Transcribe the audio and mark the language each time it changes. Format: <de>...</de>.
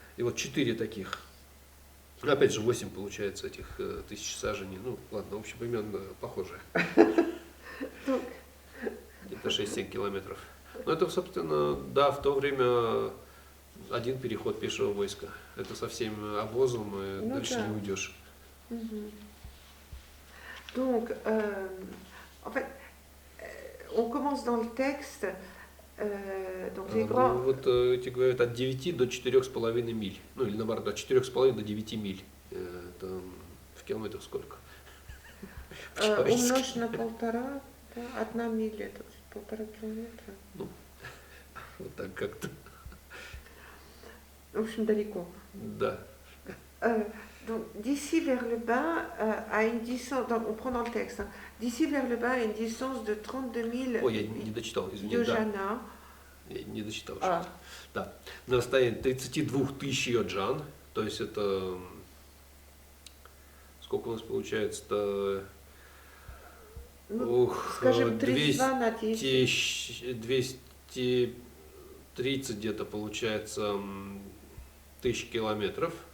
<ru>И вот 4 таких. Опять же 8 получается этих 1000 саженей. Ну ладно, в общем, примерно похожие. Где-то 6-7 километров. Но это, собственно, да, в то время один переход пешего войска. Это со всем обозом, и дальше не уйдешь.</ru> <fr>Donc, en fait, on commence dans le texte. Donc les grands...</fr> <ru>Вот эти говорят от 9 до 4,5 миль. Ну или наоборот, от 4,5 до 9 миль. Это в километрах сколько? Умножь на 1,5, 1 миля, это 1,5 километра. Ну, вот так как-то. В общем, далеко. Да.</ru> <fr>Donc, d'ici vers le bas, à une distance, on prend dans le texte, hein, d'ici vers le bas, à une distance de 32 000</fr> <ru>Ой, я не дочитал, извини. йоджана. Да. Я не дочитал. Да. На расстоянии 32 тысяч йоджан, то есть это, сколько у нас получается-то? Ну, скажем, 32 на 10. 230 где-то получается тысяч километров.</ru>